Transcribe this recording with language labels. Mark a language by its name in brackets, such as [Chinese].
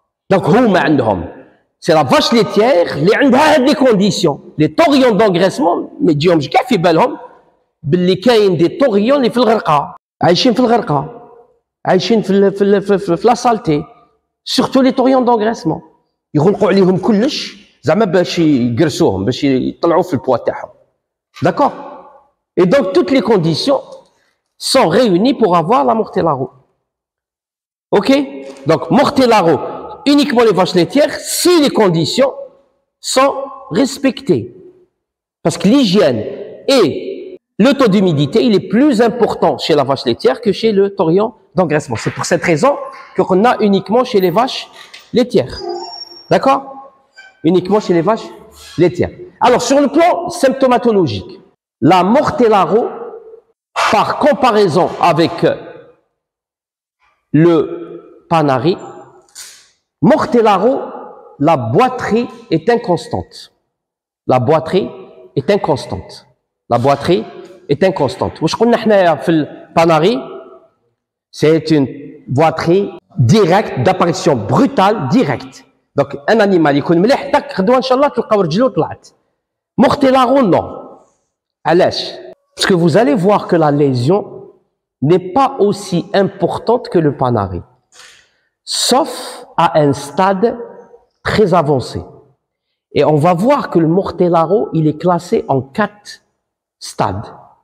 [French] Donc, c'est la vache laitière, qui a des conditions. Les taurions d'engraissement, mais disons, je fait [Arabic] بالهم باللي كاين [French] des taurions [Arabic] اللي في الغرقة. عايشين في الغرقة. عايشين في [French] la saleté. Surtout les taurions d'engraissement. [Arabic] يغلقوا عليهم كلش زعما باش يقرسوهم باش يطلعوا في البوا تاعهم. [French] D'accord? Et donc, toutes les conditions sont réunies pour avoir la Mortellaro. OK? Donc, Mortellaro, uniquement les vaches laitières, si les conditions sont respectées. Parce que l'hygiène et le taux d'humidité, il est plus important chez la vache laitière que chez le taurion d'engraissement. C'est pour cette raison qu'on a uniquement chez les vaches laitières. D'accord? Uniquement chez les vaches laitières. Alors, sur le plan symptomatologique, la Mortellaro, par comparaison avec le Panari, Mortellaro, la boiterie est inconstante. La boiterie est inconstante. La boiterie est inconstante. Vous savez, le Panari, c'est une boiterie directe, d'apparition brutale, directe. Donc, un animal, il connaît [Arabic] مليح تاك غدوه ان شاء الله تلقاو رجلو طلعت. [French] Mortellaro, non. Parce que vous allez voir que la lésion n'est pas aussi importante que le Panari, sauf à un stade très avancé. Et on va voir que le Mortellaro, il est classé en 4 stades.